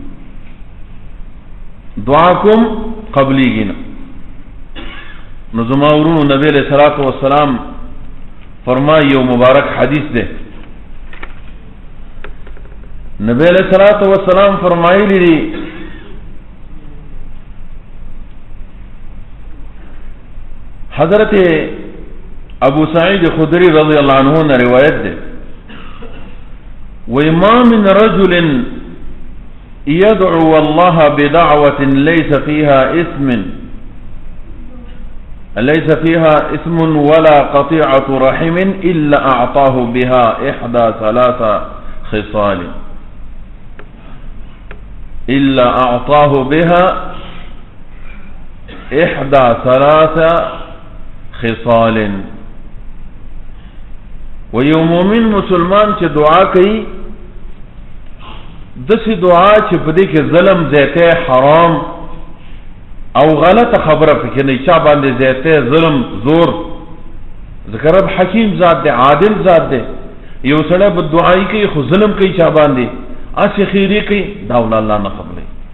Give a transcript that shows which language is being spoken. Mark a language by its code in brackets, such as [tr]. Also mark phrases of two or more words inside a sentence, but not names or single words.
[ps] دعا کوم قبلیږي نه نو زما ورونو نبی [ar] علیہ الصلوۃ والسلام [ps] فرمایي یو مبارک حدیث ده نبی [ar] علیہ الصلوۃ والسلام [ps] فرمایلی دي حضرت ابو سعید خدری [ur] رضی اللہ عنہ نے روایت [ps] ده [ar] وما من رجل يدعو الله بدعوة ليس فيها اسم ولا قطيعة رحم إلا أعطاه بها إحدى ثلاث خصال إلا أعطاه بها إحدى ثلاث خصال ويوم من [ps] مسلمان چې دعا کوي دسی دعا چې په دې کې ظلم زیاته حرام او غلط خبره پکې نه چا باندې زیاته ظلم زور ذکر رب حکیم ذات دی عادل ذات دی یو سړی په دعای کوي خو ظلم کوي چا باندې اسی خیری کوي دا الله نه قبلې